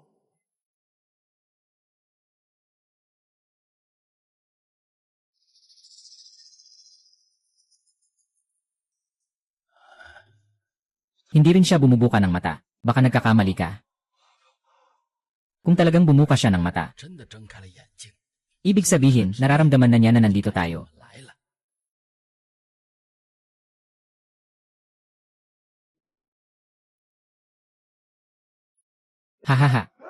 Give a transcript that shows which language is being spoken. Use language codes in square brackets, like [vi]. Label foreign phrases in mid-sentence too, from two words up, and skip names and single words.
[tl] Hindi rin siya bumubuka ng mata. Baka nagkakamali ka. Kung talagang bumuka siya ng mata, [zh] 真的睁开了眼睛。 [tl] ibig sabihin, nararamdaman na niya na nandito tayo. [zh] 来了， Hahaha.